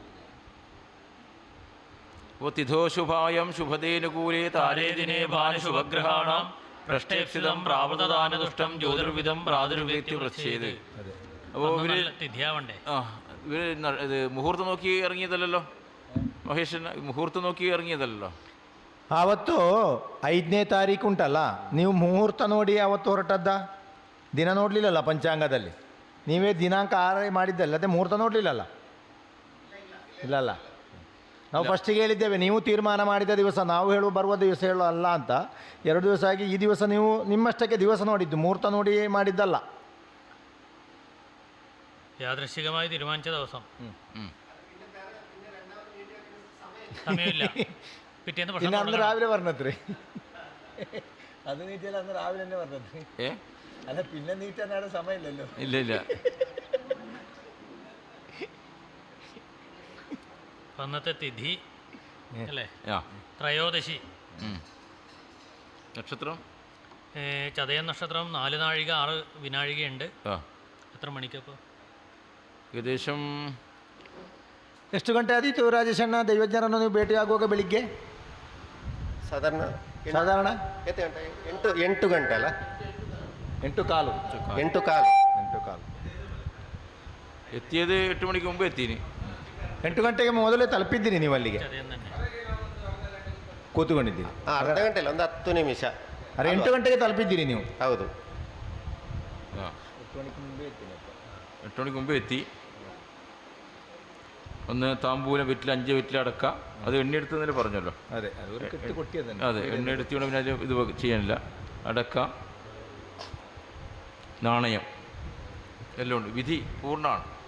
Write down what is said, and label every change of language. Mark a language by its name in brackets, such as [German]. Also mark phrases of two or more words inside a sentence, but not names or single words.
[Sanskrit] തിഥോ ശുഭായം ശുഭദേനുകൂലേ താരേ ദിനേ ഭാനുശുഭഗ്രഹാണാം പ്രഷ്ടേപ്സിതം പ്രാവൃതദാനദുഷ്ടം ജ്യോതിർവിധം പ്രാതുർവേത്തി പ്രച്ഛേത്. [Malayalam] അപ്പോൾ ഇവർ തിഥിയാവണ്ടേ? ഇവർ ഇത് മുഹൂർത്തം നോക്കി ഇറങ്ങിയതല്ലോ [Kannada] ಮಹೇಶನ ಮುಹೂರ್ತ ನೋಕಿ ಇರಂಗಿದಲ್ಲ ಆವತ್ತು 5ನೇ ತಾರೀಕು ಉಂಟಲ್ಲ, ನೀವು ಮುಹೂರ್ತ ನೋಡಿ ಅವತ್ತು ಹೊರಟದ್ದ, ದಿನ ನೋಡಲಿಲ್ಲಲ್ಲ ಪಂಚಾಂಗದಲ್ಲಿ. ನೀವೇ ದಿನಾಂಕ 6 ಮಾಡಿದ್ದಲ್ಲ, ಅದೇ ಮುಹೂರ್ತ ನೋಡಲಿಲ್ಲಲ್ಲ? ಇಲ್ಲಲ್ಲ, ನಾವು ಫಸ್ಟಿಗೆ ಹೇಳಿದ್ದೇವೆ, ನೀವು ತೀರ್ಮಾನ ಮಾಡಿದ ದಿವಸ ನಾವು ಬರುವ ದಿವಸ ಹೇಳೋ ಅಲ್ಲ ಅಂತ. 2 ದಿವಸ ಆಗಿ ಈ ದಿವಸ ನೀವು ನಿಮ್ಮಷ್ಟಕ್ಕೆ ದಿವಸ ನೋಡಿದ್ದು, ಮುಹೂರ್ತ ನೋಡಿ ಮಾಡಿದ್ದಲ್ಲ. [Malayalam] യാദൃശ്ചികമായി തീരുമാനിച്ച ദിവസം സമയമില്ല, പിറ്റേന്ന് പിന്നെ അന്ന് രാവിലെ പറഞ്ഞത്രേ. അത് നീറ്റിയല്ല, അന്ന് രാവിലെ തന്നെ പറഞ്ഞത്. അല്ല, പിന്നെ നീറ്റാൻ സമയമില്ലല്ലോ. ഇല്ല ഇല്ല. അന്നത്തെ തിഥി അല്ലേ, ത്രയോദശി. നക്ഷത്രം ചതയം നക്ഷത്രം 4 നാഴിക 6 വിനാഴികയുണ്ട്. എത്ര മണിക്കപ്പോൾ? ഏകദേശം [Kannada] ಎಷ್ಟು ಗಂಟೆ ಆದೀತು ರಾಜೇಶಣ್ಣ ದೈವಜ್ಞರನ್ನು ನೀವು ಭೇಟಿಯಾಗುವಾಗ? ಬೆಳಿಗ್ಗೆ ಸಾಧಾರಣ 8 ಗಂಟೆ ಅಲ್ಲ, 8:15. [Malayalam] എത്തിയത് 8 മണിക്ക് മുമ്പ് എത്തിന്. [Kannada] 8 ಗಂಟೆಗೆ ಮೊದಲೇ ತಲುಪಿದ್ದೀರಿ ನೀವು ಅಲ್ಲಿಗೆ? ಕೂತ್ಕೊಂಡಿದ್ದೀರಿ ಅರ್ಧ ಗಂಟೆ ಇಲ್ಲ, ಒಂದು 10 ನಿಮಿಷ. ಅರೆ 8 ಗಂಟೆಗೆ ತಲುಪಿದ್ದೀರಿ ನೀವು? ಹೌದು, [Malayalam] 8 മണിക്ക് മുമ്പ് എത്തി. ഒന്ന് താമ്പൂലം വെറ്റില 5 വെറ്റില അടക്ക, അത് എണ്ണെടുത്തെന്നല്ലേ പറഞ്ഞല്ലോ. അതെ, എണ്ണെടുത്തിയോണ്ട് പിന്നെ അത് ഇത് ചെയ്യാനില്ല. അടക്ക, നാണയം എല്ലാം ഉണ്ട്. വിധി പൂർണ്ണമാണ്.